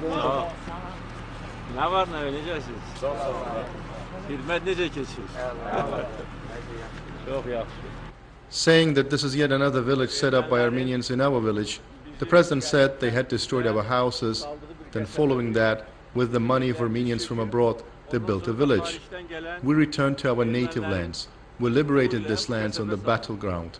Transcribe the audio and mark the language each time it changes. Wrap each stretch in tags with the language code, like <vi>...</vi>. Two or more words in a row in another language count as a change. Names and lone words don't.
<az>Ne var ne necəsiniz? Sağ ol. Xidmət necə keçir? Çox yaxşı.</az> <en>Saying that this is yet another village set up by Armenians in our village, the president said they had destroyed our houses. Then following that, with the money of Armenians from abroad, they built a village. We returned to our native lands. We liberated these lands on the battleground.</en>